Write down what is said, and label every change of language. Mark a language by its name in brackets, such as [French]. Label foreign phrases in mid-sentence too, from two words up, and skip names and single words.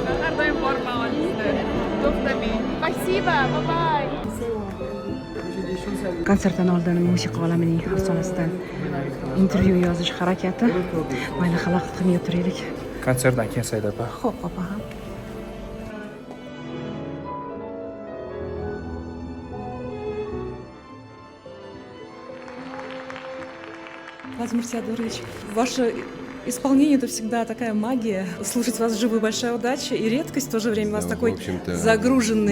[Russian] Спасибо, bye-bye. [French] Des choses [Uzbek] konsertdan oldin musiqa olamining afsonasidan intervyu yozish harakati. Mayli, xalaqit qilmay o'tiraylik. Konsertdan keyin Saida opa. Xo'p, opa ham. [Russian] Владимир Теодорович, ваше исполнение — это всегда такая магия. Слушать вас вживую — большая удача и редкость в то же время. У вас такой загруженный